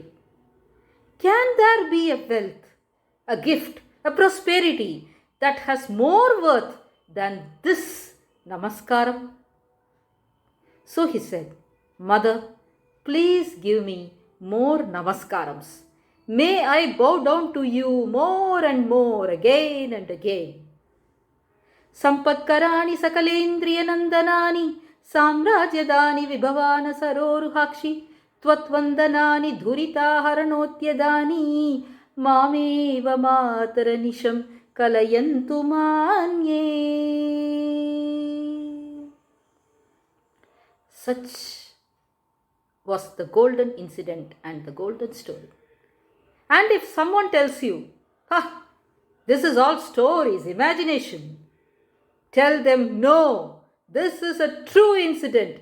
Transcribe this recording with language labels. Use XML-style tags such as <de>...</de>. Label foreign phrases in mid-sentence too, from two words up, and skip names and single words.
<en>Can there be a wealth, a gift, a prosperity that has more worth than this namaskaram? So he said, Mother, please give me more namaskarams. May I bow down to you more and more again and again.</en> <sa>Sampatkarani sakalendriya nandanani samrajyadani vibhavana saroruhakshi tvatvandanani dhurita haranotyadani mameva mataranisham kalayantu manye.</sa> <en>Such was the golden incident and the golden story. And if someone tells you, this is all stories, imagination, tell them, no, this is a true incident.</en>